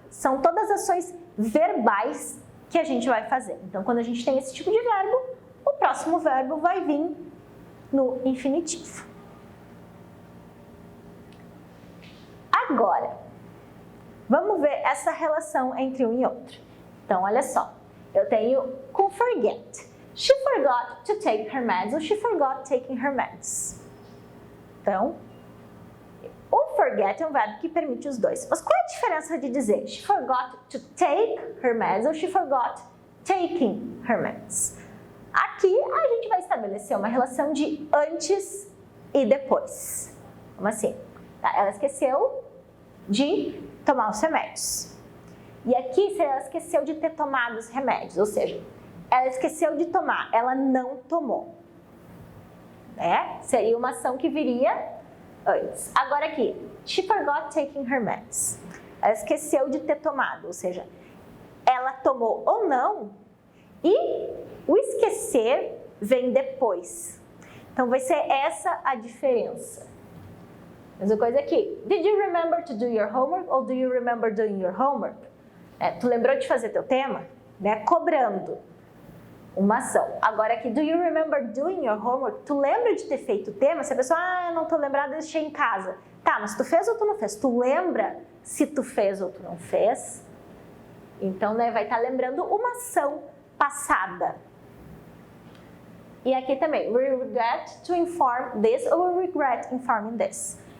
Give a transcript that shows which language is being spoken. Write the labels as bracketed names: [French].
[Portuguese] São todas ações verbais que a gente vai fazer. Então, quando a gente tem esse tipo de verbo, o próximo verbo vai vir no infinitivo. Agora, vamos ver essa relação entre um e outro. Então, olha só. Eu tenho com forget. [English] She forgot to take her meds ou she forgot taking her meds. Então, [Portuguese] O forget é um verbo que permite os dois. Mas qual é a diferença de dizer [English] she forgot to take her meds [Portuguese] ou [English] she forgot taking her meds? [Portuguese] Aqui a gente vai estabelecer uma relação de antes e depois. Como assim? Tá, ela esqueceu de tomar os remédios. E aqui ela esqueceu de ter tomado os remédios, ou seja, ela esqueceu de tomar, ela não tomou. Seria uma ação que viria antes. Agora aqui, [English] she forgot taking her meds. [Portuguese] Ela esqueceu de ter tomado, ou seja, ela tomou ou não, e o esquecer vem depois. Então vai ser essa a diferença. Mesma coisa aqui. [English] Did you remember to do your homework ou do you remember doing your homework? [Portuguese] Tu lembrou de fazer teu tema? Cobrando uma ação. Agora aqui, [English] do you remember doing your homework? [Portuguese] Tu lembra de ter feito o tema? Se a pessoa, eu não tô lembrada, deixei em casa. Tá, mas tu fez ou tu não fez? Tu lembra se tu fez ou tu não fez? Então, vai estar lembrando uma ação passada. E aqui também, [English] we regret to inform this ou we regret informing this.